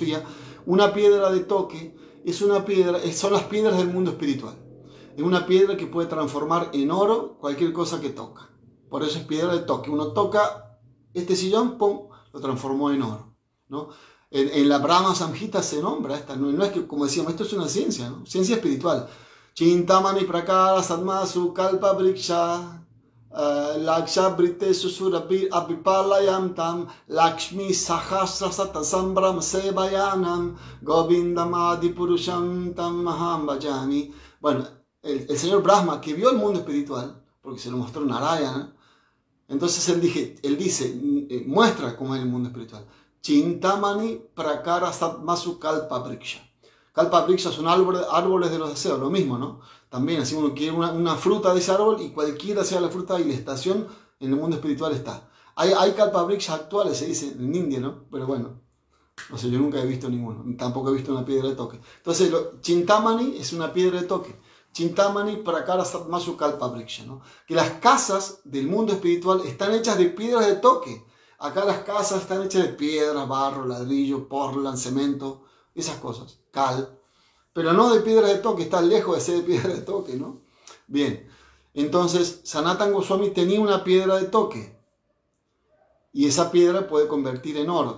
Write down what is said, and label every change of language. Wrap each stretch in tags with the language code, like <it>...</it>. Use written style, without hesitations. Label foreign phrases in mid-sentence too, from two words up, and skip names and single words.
<es>Una piedra de toque es una piedra, son las piedras del mundo espiritual. Es una piedra que puede transformar en oro cualquier cosa que toca. Por eso es piedra de toque. Uno toca este sillón, ¡pum!, lo transformó en oro, ¿no? En la Brahma Samhita se nombra esta. No es que, como decíamos, esto es una ciencia, ¿no? Ciencia espiritual.</es> <sa>Chintamani prakara sadmasu kalpa briksha laksha brite susurabir apipalayam tam lakshmi sahasra satasambram sevayanam govindam adipurusham tam maham bhajami.</sa> <es>Bueno, el señor Brahma, que vio el mundo espiritual, porque se lo mostró Narayana, entonces él dice, muestra cómo es el mundo espiritual.</es> <sa>Chintamani prakara satmasu kalpa briksha. Kalpa briksha</sa> <es>son árboles de los deseos, lo mismo, ¿no? También, así uno quiere una fruta de ese árbol y cualquiera sea la fruta y la estación en el mundo espiritual está. Hay</es> <sa>kalpa briksha</sa> <es>actuales, se dice en India, ¿no? Pero bueno, no sé, yo nunca he visto ninguno, tampoco he visto una piedra de toque. Entonces, Chintamani es una piedra de toque.</es> <sa>Chintamani prakara satmasu kalpa briksha,</sa> <es>¿no? Que las casas del mundo espiritual están hechas de piedras de toque. Acá las casas están hechas de piedras, barro, ladrillo, portland, cemento, esas cosas, cal, pero no de piedra de toque, está lejos de ser de piedra de toque, ¿no? Bien, entonces Sanatana Goswami tenía una piedra de toque y esa piedra puede convertir en oro.</es>